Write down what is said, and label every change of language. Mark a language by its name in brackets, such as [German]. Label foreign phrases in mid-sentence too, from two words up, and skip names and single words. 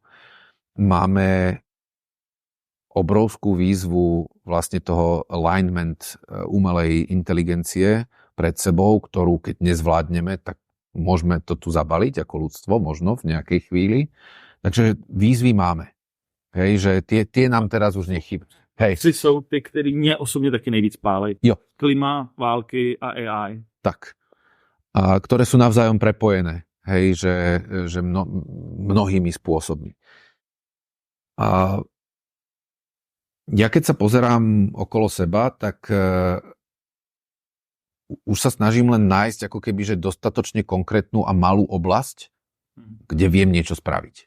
[Slovak] Máme obrovskú výzvu vlastne toho alignment umelej inteligencie pred sebou, ktorú keď nezvládneme, tak môžeme to tu zabaliť ako ľudstvo, možno v nejakej chvíli. Takže výzvy máme. Hej, že tie nám teraz už nechybí. Hej. [Czech] Tři jsou ty, který mě osobně taky nejvíc pálej. Jo. Klima, války a AI. Tak. [Slovak] A ktoré sú navzájom prepojené. Hej, že mnohými spôsobmi. A Ja keď sa pozerám okolo seba, tak už sa snažím len nájsť ako keby, že dostatočne konkrétnu a malú oblasť, kde viem niečo spraviť.